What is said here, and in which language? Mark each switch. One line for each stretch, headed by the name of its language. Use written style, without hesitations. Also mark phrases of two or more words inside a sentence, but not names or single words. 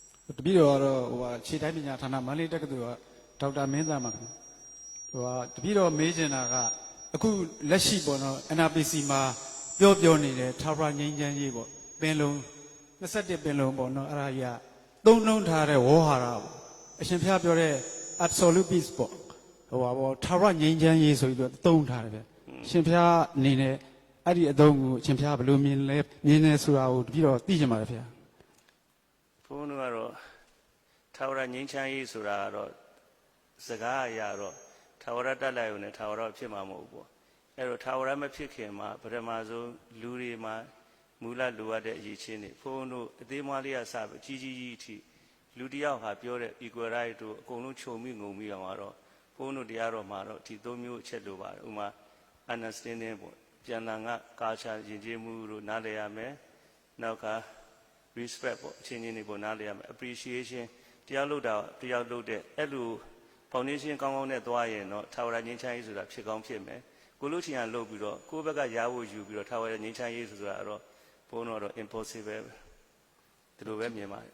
Burmese: တပည့်တော်ကတော့ခြေတိုင်းပညာဌာနမန္တလေးတက္ကသိုလ်ကဒေါက်တာမင်းသားမှာတပည့်တော်မေးချင်တာကအခုလက်ရှိပေါ့နော် NRPC မှာပြောနေတဲ့ထာဝရငြိမ်းချမ်းရေးပေါ့ပင်လုံး21ပင်လုံးပေါ့နော်အဲ့ဒါကြီးကသုံးနှုန်းထားတဲ့ဝေါ်ဟာရပေါ့အရှင်ဘုရားပြောတဲ့
English: absolute peace
Burmese: ပေါ့ထာဝရငြိမ်းချမ်းရေးဆိုပြီးတော့သုံးထားတယ်ဗျအရှင်ဘုရားအနေနဲ့အဲ့ဒီအသုံးကိုအရှင်ဘုရားဘယ်လိုမြင်လဲဆိုတာကိုတပည့်တော်သိချင်ပါတယ်ဗျာ ဘုန်းတော်ကတော့ထာဝရငြိမ်းချမ်းရေးဆိုတာကတော့စကားအရာတော့ထာဝရတက်လိုက်ုံနဲ့ထာဝရဖြစ်မှာမဟုတ်ဘူးအဲ့တော့ထာဝရမဖြစ်ခင်မှာပထမဆုံးလူတွေမှာ မူလလိုအပ်တဲ့အရေးချင်းတွေဘုန်းတို့အသေးမွားလေးကစပြီးကြီးအထိလူတယောက်ဟာပြောတဲ့
English: equal right
Burmese: တို့အကုန်လုံးခြုံမိ ငုံမိအောင်တော့ဘုန်းတို့တရားတော်မှာတော့ဒီသုံးမျိုးအချက်လိုပါတယ်ဥမာ understanding ပေါ့ပြန်လာကကာချာယဉ်ကျေးမှုတို့နားလည်ရမယ်နောက်က respect ပေါ့အချင်းချင်းတွေပေါ့နားလည်ရမယ် appreciation တရားလုပ်တာတရားလုပ်တဲ့အဲ့လို foundation ကောင်းကောင်းနဲ့သွားရင်တော့ထာဝရငြိမ်းချမ်းရေးဆိုတာဖြစ်ကောင်းဖြစ်မယ်ကိုလို့ချင်ရလုပ်ပြီးတော့ကိုယ့်ဘက်ကရားဖို့ယူပြီးတော့ထာဝရငြိမ်းချမ်းရေးဆိုတာတော့ဘုန်းတော်တော့ impossible ဒီလိုပဲမြင်ပါတယ်